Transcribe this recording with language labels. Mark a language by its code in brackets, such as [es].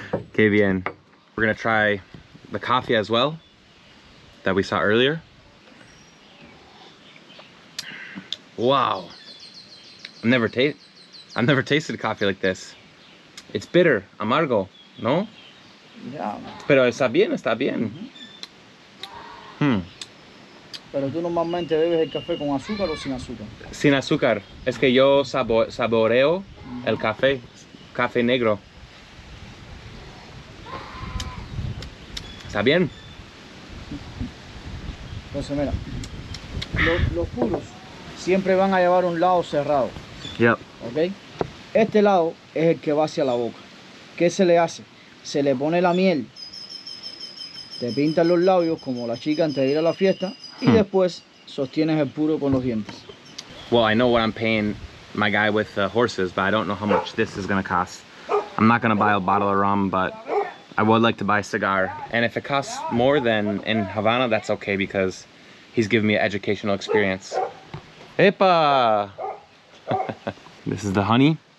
[es] Okay, bien. [en] We're gonna try the coffee as well that we saw earlier. Wow. I've never tasted coffee like this. It's bitter, [es] amargo, ¿no? Ya. Pero está bien, está bien. Pero tú normalmente bebes el café con azúcar o sin azúcar. Sin azúcar. Es que yo saboreo el café negro. ¿Está bien? Entonces, mira, los puros siempre van a llevar un lado cerrado. [en] Yep. [es] ¿Ok? Este lado es el que va hacia la boca. ¿Qué se le hace? Se le pone la miel, te pintan los labios como la chica antes de ir a la fiesta y después sostienes el puro con los dientes. [en] Well, I know what I'm paying my guy with the horses, but I don't know how much this is gonna cost. I'm not gonna buy a bottle of rum, but I would like to buy a cigar. And if it costs more than in Havana, that's okay because he's giving me an educational experience. [es] Epa! [en] This is the honey.